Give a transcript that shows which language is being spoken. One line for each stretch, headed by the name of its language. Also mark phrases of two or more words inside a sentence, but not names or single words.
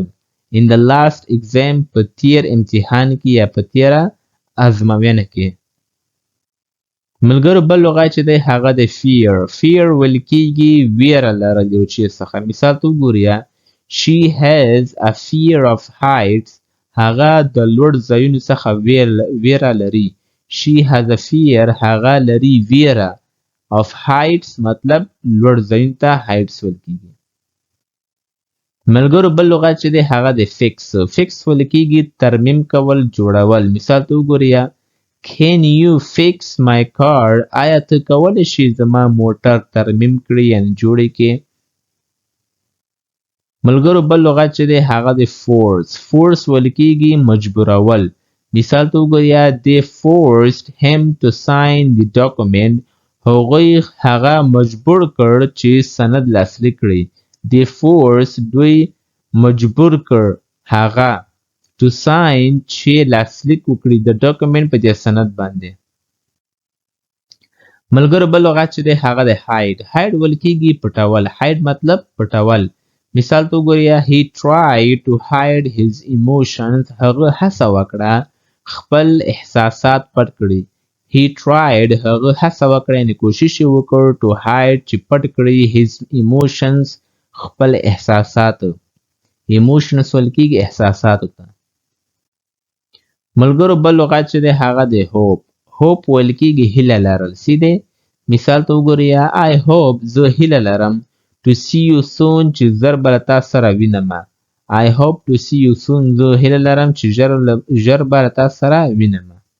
English: In the last exam
Pashto: په تیر امتحان کې یا په تیره ازموینه کې. ملګرو بل لغت چې دی هغه دی fear. fear ویل کېږي ویره لرل یو چیز څخه. مثال ته وګورئ
English: She has a fear of heights.
Pashto: هغه د لوړ ځایونو څخه ویره لري.
English: She has a fear
Pashto: هغه لري ویره
English: of heights
Pashto: مطلب لوړ ځایونو ته heights ویل کېږي. ملګرو بل لغت چې دی هغه دی fix. fix ویل کېږي ترمیم کول جوړول. مثال ته وګورئ
English: Can you fix my car?
Pashto: آیا ته کولی شې زما موټر ترمیم کړې یعنی جوړې کړې. ملګرو بل لغت چې دی هغه دی force.
English: force
Pashto: ویل کېږي مجبورول. مثال ته وګورئ
English: They forced him to sign the document.
Pashto: هغوی هغه مجبور کړ چې سند لاسلیک کړي.
English: They forced
Pashto: دوی مجبور کړ هغه
English: to sign
Pashto: چې لاسلیک وکړي د ډاکومنټ په دې سند باندې. ملګرو بل لغت چې دی هغه دی hide. hide ویل کېږي پټول. hide مطلب پټول. مثال ته وګورئ
English: He tried to hide his emotions.
Pashto: هغه هڅه وکړه خپل احساسات پټ کړي.
English: He tried
Pashto: هغه هڅه وکړه یعنې کوشش یې وکړ
English: to hide
Pashto: چې پټ کړي
English: his emotions
Pashto: خپل احساسات. emotions ویل کېږي احساساتو ته. ملګرو بل لغت چې دی هغه دی hope. hope ویل کېږي هیله لرل. سیدی مثال ته وګورئ
English: I hope
Pashto: زه هیله لرم
English: to see you soon
Pashto: چې ژر به له تا سره وینم.
English: I hope to see you soon
Pashto: زه هیله لرم چې ژر به له تا سره وینم.